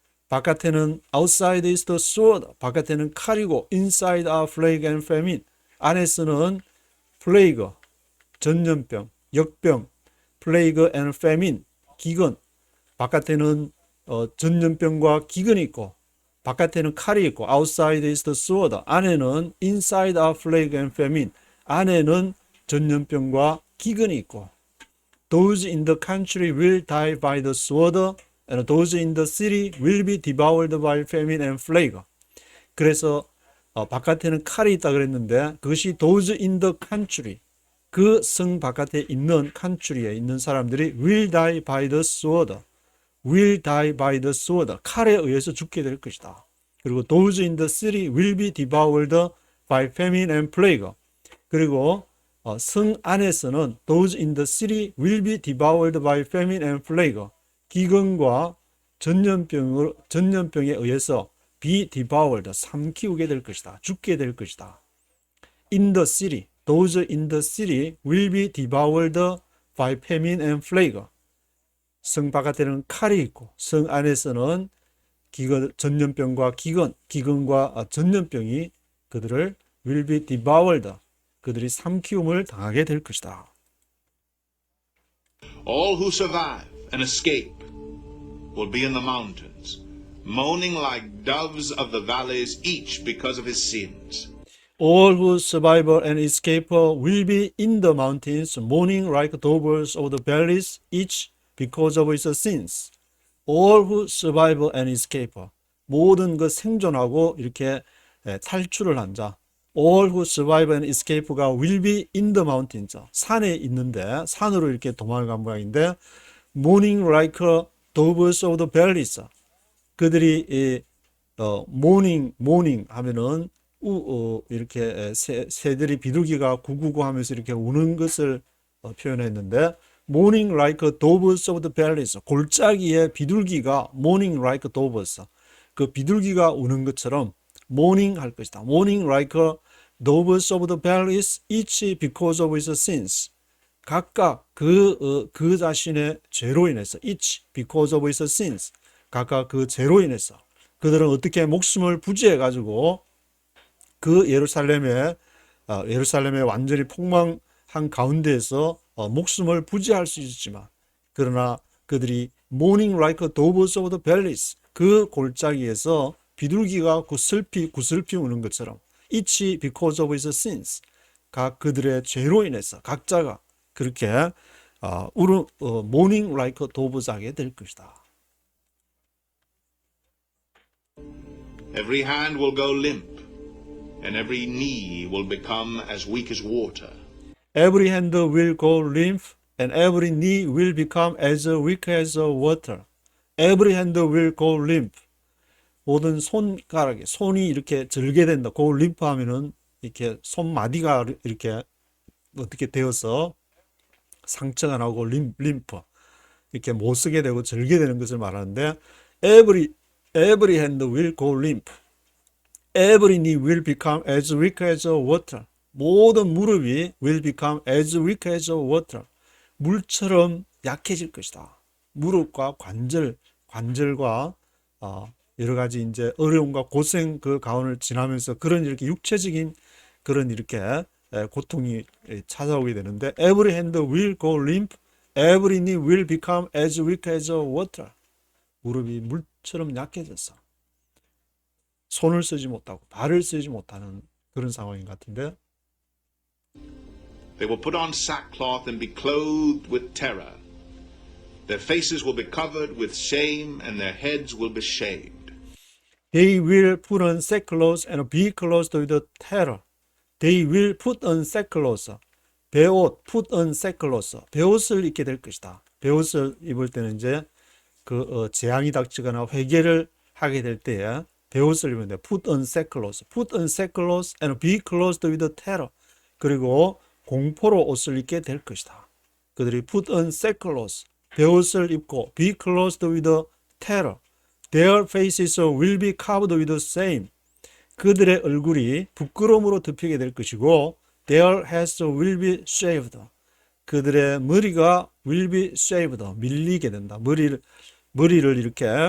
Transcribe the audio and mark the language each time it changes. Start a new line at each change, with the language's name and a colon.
Korean: 바깥에는
English: outside is the sword.
Korean: 바깥에는 칼이고
English: inside are plague and famine.
Korean: 안에서는
English: plague,
Korean: 전염병, 역병,
English: plague and famine,
Korean: 기근. 바깥에는 전염병과 기근이 있고 바깥에는 칼이 있고
English: outside is the sword.
Korean: 안에는
English: inside are plague and famine.
Korean: 안에는 전염병과 기근이 있고
English: those in the country will die by the sword and those in the city will be devoured by famine and plague.
Korean: 그래서 바깥에는 칼이 있다 그랬는데 그것이
English: those in the country,
Korean: 그 성 바깥에 있는 country에 있는 사람들이
English: will die by the sword,
Korean: will die by the sword, 칼에 의해서 죽게 될 것이다. 그리고
English: those in the city will be devoured by famine and plague.
Korean: 그리고 성 안에서는
English: those in the city will be devoured by famine and plague.
Korean: 기근과 전염병에 의해서
English: be devoured,
Korean: 삼키우게 될 것이다. 죽게 될 것이다.
English: In the city, those in the city will be devoured by famine and plague.
Korean: 성 바깥에는 칼이 있고 성 안에서는 전염병과 기근과 전염병이 그들을
English: will be devoured,
Korean: 그들이 삼키움을 당하게 될 것이다.
English: All who survive and escape will be in the mountains, moaning like doves of the valleys, each because of his sins. All who survive and escape will be in the mountains, mourning like doves of the valleys, each because of his sins. All who survive and escape.
Korean: 모든 그 생존하고 이렇게 탈출을 한 자.
English: All who survive and escape가 will be in the mountains.
Korean: 산에 있는데 산으로 이렇게 도망간 모양인데
English: mourning like doves of the valleys.
Korean: 그들이 mourning 하면은 이렇게 새들이 비둘기가 구구구 하면서 이렇게 우는 것을 표현했는데
English: mourning like doves of the valleys.
Korean: 골짜기에 비둘기가
English: mourning like doves.
Korean: 그 비둘기가 우는 것처럼 mourning 할 것이다.
English: mourning like doves of the valleys, each because of his sins.
Korean: 각각 그 자신의 죄로 인해서
English: each because of his sins.
Korean: 각각 그 죄로 인해서 그들은 어떻게 목숨을 부지해 가지고 그 예루살렘에 완전히 폭망한 가운데에서 목숨을 부지할 수 있었지만 그러나 그들이
English: mourning like doves of the valleys,
Korean: 그 골짜기에서 비둘기가 구슬피 우는 것처럼
English: each because of his sins,
Korean: 각 그들의 죄로 인해서 각자가 그렇게
English: mourning like doves
Korean: 하게 될 것이다.
English: Every hand will go limp, and every knee will become as weak as water. Every hand will go limp, and every knee will become as weak as water. Every hand will go limp.
Korean: 모든 손가락에 손이 이렇게 절게 된다.
English: go limp
Korean: 하면은 이렇게 손마디가 이렇게 어떻게 되어서 상처가 나고 림프 이렇게 못 쓰게 되고 절게 되는 것을 말하는데
English: every hand will go limp. Every knee will become as weak as water.
Korean: 모든 무릎이
English: will become as weak as water.
Korean: 물처럼 약해질 것이다. 무릎과 관절과 여러 가지 이제 어려움과 고생 그 가운을 지나면서 그런 이렇게 육체적인 그런 이렇게 고통이 찾아오게 되는데
English: every hand will go limp, every knee will become as weak as water.
Korean: 무릎이 물처럼 약해졌어. 손을 쓰지 못하고 발을 쓰지 못하는 그런 상황인 것 같은데
English: They will put on sackcloth and be clothed with terror. Their faces will be covered with shame and their heads will be shaved. They will put on sackcloth and be clothed with terror. They will put on sackcloth.
Korean: 베옷,
English: put on sackcloth.
Korean: 베옷을 입게 될 것이다. 베옷을 입을 때는 이제 재앙이 닥치거나 회개를 하게 될 때에 베옷을 입는데
English: put on sackcloth. Put on sackcloth and be clothed with terror.
Korean: 그리고 공포로 옷을 입게 될 것이다. 그들이
English: put on sackcloth.
Korean: 베옷을 입고
English: be clothed with terror. Their faces will be covered with shame.
Korean: 그들의 얼굴이 부끄러움으로 덮이게 될 것이고
English: their heads will be shaved.
Korean: 그들의 머리가
English: will be shaved.
Korean: 밀리게 된다. 머리를 이렇게